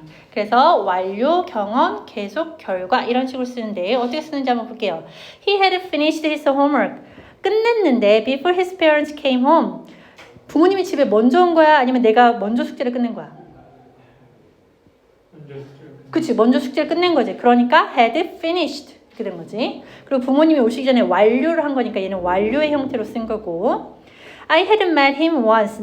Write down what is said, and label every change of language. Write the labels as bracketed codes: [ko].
[ko] 그래서 완료, 경험, 계속, 결과 이런 식으로 쓰는데 어떻게 쓰는지 한번 볼게요. [en] He had finished his homework. [ko] 끝냈는데 [en] before his parents came home. [ko] 부모님이 집에 먼저 온 거야? 아니면 내가 먼저 숙제를 끝낸 거야? 그치, 먼저 숙제를 끝낸 거지. 그러니까 had finished 이렇게 된 거지. 그리고 부모님이 오시기 전에 완료를 한 거니까 얘는 완료의 형태로 쓴 거고. [en] I had met him once.